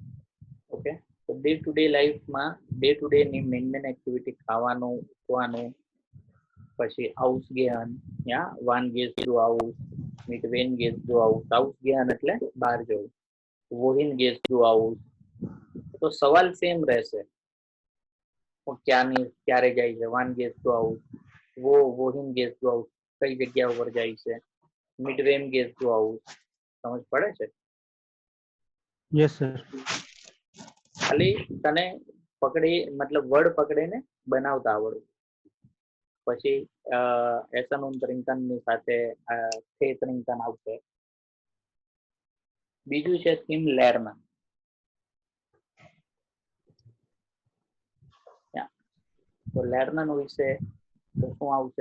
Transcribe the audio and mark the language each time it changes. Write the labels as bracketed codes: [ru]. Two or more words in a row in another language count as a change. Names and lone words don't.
[gu] ઓકે, તો [en] day to day [gu] લાઈફમાં [en] day to day [gu] ની [en] main activity [gu] ખાવાનું, ઉઠવાનું, પછી ausgehen, યા [de] wann gehst du aus, mit wem gehst du aus. [gu] ausgehen એટલે બહાર જવું. [de] wohin gehst du aus. [gu] તો સવાલ સેમ રહેશે, ક્યારે જાય છે, [de] wann gehst du aus, wohin gehst du aus, [gu] કઈ જગ્યા ઉપર જાય છે, [de] mit wem gehst du aus. [gu] સમજ પડે છે? [en] Yes, sir. [gu] ખાલી તને પકડી મતલબ વર્ડ પકડીને બનાવતા આવડવું. પછી એસન ની સાથે થેતરિંગટન આવશે. બીજું છે [en] theme learn. [gu] તો લર્નર વિશે તો શું આવશે?